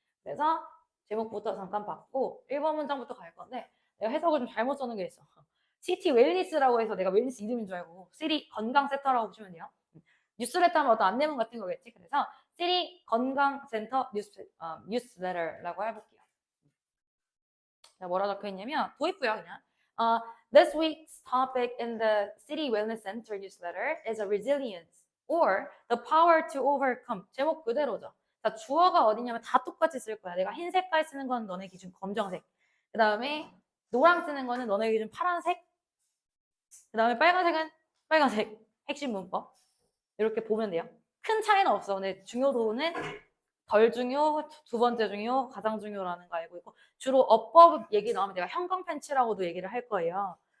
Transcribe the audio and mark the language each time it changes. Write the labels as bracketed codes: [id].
[ko] 그래서 제목부터 잠깐 봤고 1번 문장부터 갈 건데 내가 해석을 좀 잘못 써놓은 게 있어. 시티 웰니스라고 해서 내가 웰니스 이름인 줄 알고 시리 건강센터라고 보시면 돼요. 뉴스레터 하면 어떤 안내문 같은 거겠지. 그래서 시리 건강센터 뉴스레터라고 해볼게요. 자, 뭐라 적혀 있냐면 도입부야 그냥. [en] This week's topic in the City Wellness Center newsletter is a resilience or the power to overcome. [ko] 제목 그대로죠. 자, 주어가 어디냐면 다 똑같이 쓸 거야. 내가 흰 색깔 쓰는 건 너네 기준 검정색. 그 다음에 노랑 쓰는 거는 너네 기준 파란색. 그 다음에 빨간색은 빨간색. 핵심 문법. 이렇게 보면 돼요. 큰 차이는 없어. 근데 중요도는 덜 중요, 두 번째 중요, 가장 중요라는 거 알고 있고 주로 어법 얘기 나오면 내가 형광펜치라고도 얘기를 할 거예요.